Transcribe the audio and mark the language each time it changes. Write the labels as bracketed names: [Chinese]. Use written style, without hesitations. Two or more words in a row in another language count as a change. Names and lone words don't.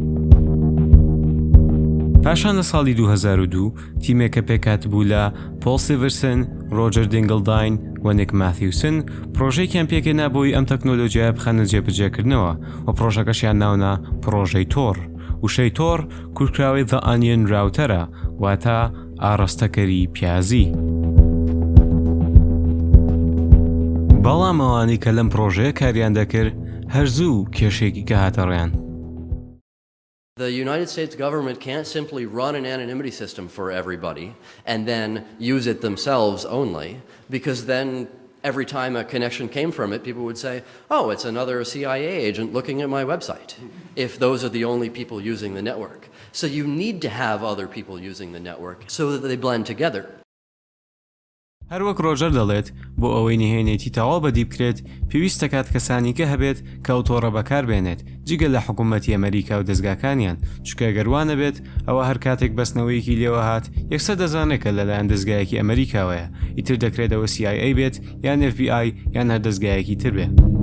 [Central Kurdish] پاشان لە ساڵی 2002 تیمێکە پێکات بوو لە پۆل سیڤرسن، ڕۆجەر دینگلداین و نیک ماثیوسن پرۆژەیەکیان پێکێنا بۆی ئەم تەکنۆلۆژیایە بخەنە جێبەجێکردنەوە و پرۆژەکەشیان ناونا پرۆژەی تۆر. وشەی تۆر کورتراوی The Onion راوتەرە، واتە ئاڕاستەکەری پیازی. بەڵام ئەوانی کە لەم پرۆژەیە کاریان دەکرد هەرزوو کێشێکی کە هاتە ڕێیان. [English] The United States government can't simply run an anonymity system for everybody and then use it themselves only, because then every time a connection came from it, people would say, oh, it's another CIA agent looking at my website, if those are the only people using the network. So you need to have other people using the network so that they blend together. [Central Kurdish] هەروەک ڕۆژەر دەڵێت بۆ ئەوەی نهێنێتی تەواو بەدی بکرێت پێویستە کات کەسانی کە هەبێت کە ئەو تۆڕە بەکاربێنێت جگە لە حکوومەتی ئەمریکا و دەستگاکانیان، چونکە گەروانە بێت ئەوە هەر کاتێک بەستنەوەیەکی لێوە هات یەکسەر دەزانێت کە لەلایەن دەستگایەکی ئەمریکاوەیە، ئیتر دەکرێتەوە CIA بێت یان FBI یان هەر دەستگایەکی تر بێت.